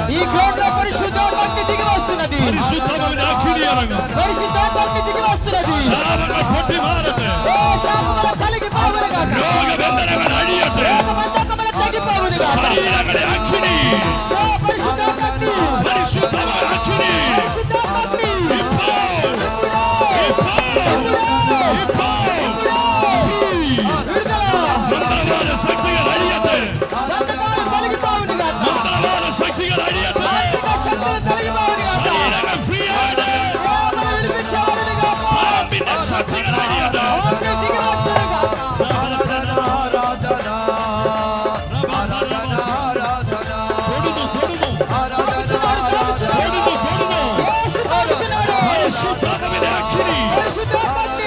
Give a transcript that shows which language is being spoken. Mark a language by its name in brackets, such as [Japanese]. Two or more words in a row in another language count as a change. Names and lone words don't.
[Telugu] ఈ గ్రౌండ్ లో పరిశుద్ధాత్మ దిగి వస్తున్నది. [Malayalam] പരിശുദ്ധാത്മാവിന്റെ അഗ്നി ഇറങ്ങുന്നു. [Telugu] పరిశుద్ధాత్మ దిగి వస్తున్నది. [Malayalam] ശാപങ്ങൾ പൊട്ടിമാറട്ടെ. [Telugu] శాపములు తొలగిపోవును గాక. [Malayalam] രോഗബന്ധനങ്ങൾ അഴിയട്ടെ. [Telugu] రోగబంధకములు తొలగిపోవును గాక. [Malayalam] ശരീരങ്ങളെ അഗ്നി. [Telugu] పరిశుద్ధాత్మ అగ్ని. [Malayalam] പരിശുദ്ധമായ അഗ്നി. [Telugu] పరిశుద్ధాత్మ అగ్ని. [Malayalam] മന്ത്രവാദ ശക്തികൾ അഴിയട്ടെ. [Telugu] బంధకములు తొలగిపోవును గాక. [Malayalam] മന്ത്രവാദ ശക്തികൾ അഴിയട്ടെ. [Telugu] శక్తులు తొలగిపోవును గాక. [Malayalam] ശരീരങ്ങൾ ഫ്രീ ആകട്ടെ. [Telugu] రోగములు విడిపించబడును గాక. [Malayalam] പാമ്പിന്റെ ശക്തികൾ അഴിയട്ടെ. [Telugu] అగ్ని దిగి వచ్చును గాక. [Malayalam] പരിശുദ്ധാത്മാവിന്റെ അഗ്നി. [Telugu] పరిశుద్ధాత్మ అగ్ని.